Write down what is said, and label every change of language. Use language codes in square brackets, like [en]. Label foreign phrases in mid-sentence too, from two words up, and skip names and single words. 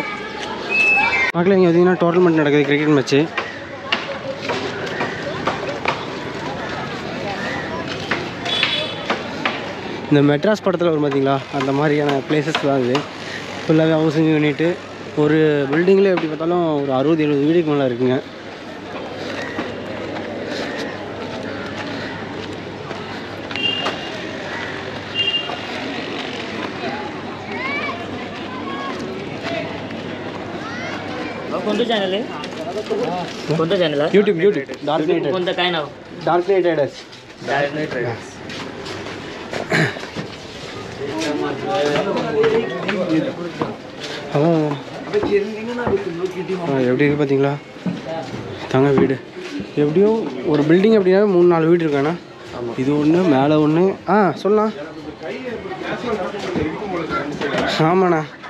[ta] மக்கள் இங்கே பார்த்தீங்கன்னா டோர்னமெண்ட் நடக்குது, [en] cricket match. [ta] இந்த மெட்ராஸ் படத்தில் வரும் பார்த்தீங்களா, அந்த மாதிரியான பிளேசஸ் தான் இது. ஃபுல்லாகவே [en] housing unit. [ta] ஒரு பில்டிங்கில் எப்படி பார்த்தாலும் ஒரு 60-70 வீடுக்கு மேலே இருக்குங்க. [mr] कोणतं चॅनल आहे? कोणतं चॅनल आहे? यूट्यूब डार्क नाइट कोणतं काय नाव? डार्क नाइट राइडर्स. डार्क नाइट रायडर्स. [ta] எப்படி இருக்கு பார்த்தீங்களா தாங்க வீடு. எப்படியும் ஒரு பில்டிங் அப்படின்னா 3-4 வீடு இருக்காண்ணா. இது ஒன்று, மேலே ஒன்று. சொல்லலாம். ஆமாண்ணா.